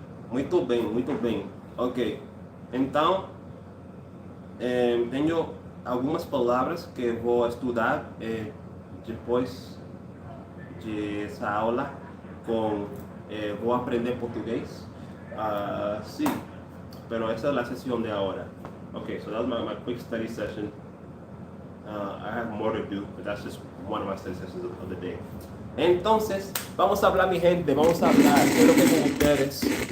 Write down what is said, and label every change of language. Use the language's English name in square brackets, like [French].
[Portuguese] Muito bem. Ok, então tenho algumas palavras que vou estudar depois dessa aula vou aprender português. [Spanish] Sí, pero esa es la sesión de ahora. [English] Okay, so that's my quick study session. I have more to do, but that's just one of my study sessions of the day. [Spanish] Entonces, vamos a hablar, mi gente, vamos a hablar. ¿Qué es lo que con ustedes?